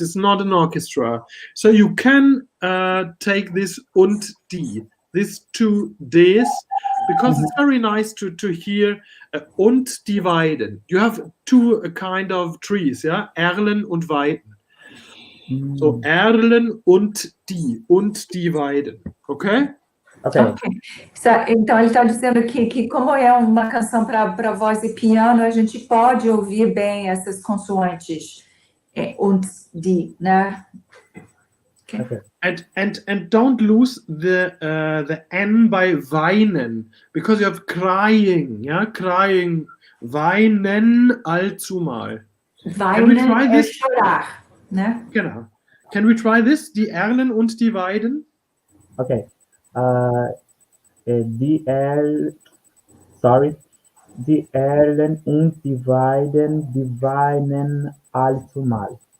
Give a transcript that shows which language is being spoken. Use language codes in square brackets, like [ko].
[en] It's not an orchestra, so you can take this und die, these two Ds, because it's very nice to hear und die Weiden. You have two kind of trees, yeah, Erlen und Weiden. [de] So Erlen und die Weiden, okay? [en] Okay. [pt] Então, ele está dizendo que como é uma canção para voz e piano, a gente pode ouvir bem essas consoantes und die, né? [en] Okay. And don't lose the N by weinen, because you have crying, yeah, crying, weinen allzumal. [pt] Weinen é chorar, né? [de] Genau. [en] Can we try this? [de] Die Erlen und die Weiden? [en] Okay. [de] Die Erlen und die Weiden, die weinen allzumal.